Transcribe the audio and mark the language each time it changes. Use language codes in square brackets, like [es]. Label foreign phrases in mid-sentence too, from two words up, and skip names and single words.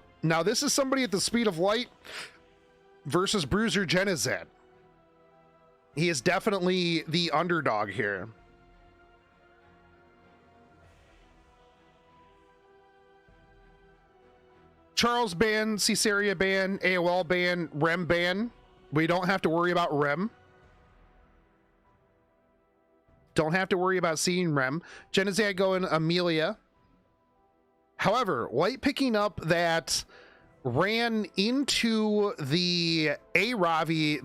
[en] Now, this is somebody at the speed of light versus Bruiser Genazad. He is definitely the underdog here. Charles ban, Caesarea ban, AOL ban, Rem ban. We don't have to worry about Rem. Don't have to worry about seeing Rem. Genazad going Amelia. However, White picking up that ran into the A-Ravi.